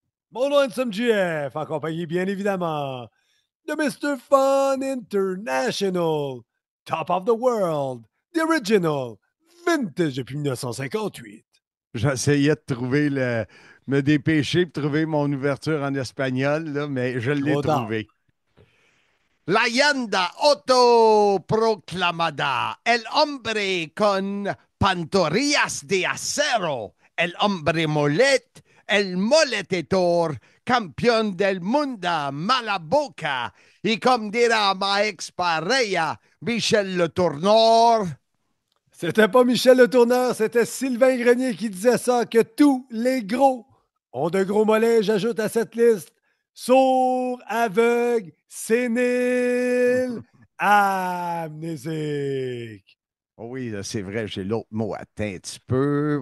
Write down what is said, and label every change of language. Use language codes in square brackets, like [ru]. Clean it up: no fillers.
[fr] Mon nom est Hanson GF, en compagnie bien évidemment de Mr. Fun International, Top of the World, The Original, Vintage depuis 1958. J'essayais de trouver me dépêcher pour trouver mon ouverture en espagnol, là, mais je l'ai trouvé. [es] La leyenda autoproclamada, el hombre con pantorrillas de acero, el hombre molet, el moletetor, campeón del mundo, mala boca, y [fr] comme dira ma ex-pareja, [es] Michel Le Tourneur. [fr] C'était pas Michel Le Tourneur, c'était Sylvain Grenier qui disait ça, que tous les gros ont de gros mollets. J'ajoute à cette liste sourds, aveugles, séniles, amnésiques. Oh oui, là, c'est vrai, j'ai l'autre mot atteint un petit peu.